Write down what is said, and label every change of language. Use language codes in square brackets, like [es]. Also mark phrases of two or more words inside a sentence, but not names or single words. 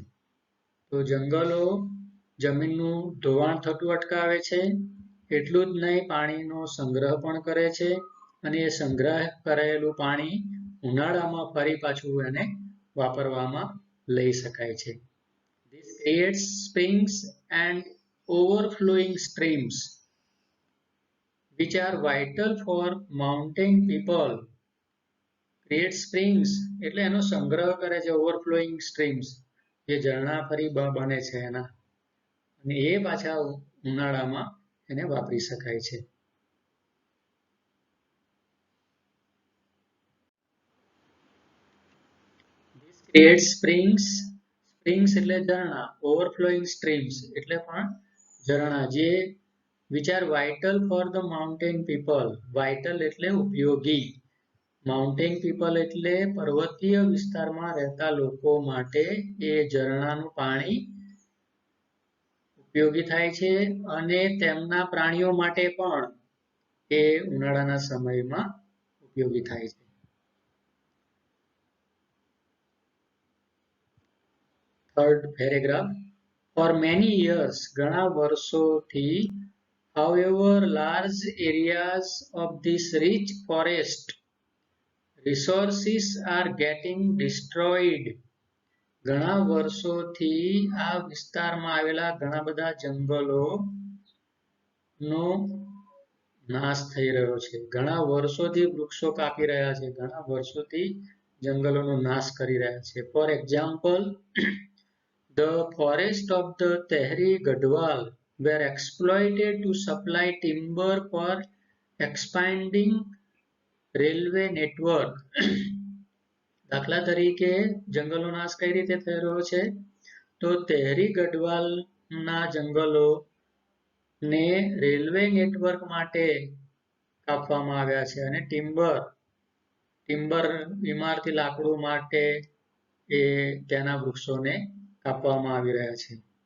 [gu] તો જંગલો જમીનનું ધોવાણ થતું અટકાવે છે, એટલું જ નહીં પાણીનો સંગ્રહ પણ કરે છે, અને એ સંગ્રહ કરેલું પાણી ઉનાળામાં ફરી પાછું એને વાપરવામાં લઈ શકાય છે. [en] This creates springs and overflowing streams which are vital for mountain people. Create springs [gu] એટલે એનો સંગ્રહ કરે છે, [en] overflowing streams [gu] જે ઝરણા ફરી બને છે એના, અને એ પાછા ઉનાળામાં એને વાપરી શકાય છે. [en] Create springs, springs [gu] એટલે ઝરણા, [en] overflowing streams [gu] એટલે પણ ઝરણા, જે [en] which are vital for the mountain people. [gu] Vital એટલે ઉપયોગી, [en] mountain people [gu] એટલે પર્વતીય વિસ્તારમાં રહેતા લોકો માટે એ ઝરણાનું પાણી ઉપયોગી થાય છે, અને તેમના પ્રાણીઓ માટે પણ એ ઉનાળાના સમયમાં ઉપયોગી થાય છે. [en] third paragraph. For many years, [gu] ઘણા વર્ષોથી, [en] however, large areas of this rich forest resources are getting destroyed. [gu] ઘણા વર્ષોથી આ વિસ્તારમાં આવેલા ઘણા બધા જંગલોનો નાશ થઈ રહ્યો છે. ઘણા વર્ષોથી વૃક્ષો કાપી રહ્યા છે, ઘણા વર્ષોથી જંગલોનો નાશ કરી રહ્યા છે. [en] for example, the forest of the Tehri Gadwal were exploited to supply timber for expanding railway network. [gu] દાખલા તરીકે જંગલનો નાશ કઈ રીતે થઈ રહ્યો છે? તો તેહરી ગઢવાલના જંગલોને [en] railway network [gu] માટે કાપવામાં આવ્યા છે, અને ટિમ્બર ઇમારતી લાકડું માટે એ ત્યાંના વૃક્ષોને કાપવામાં આવી રહ્યા છે.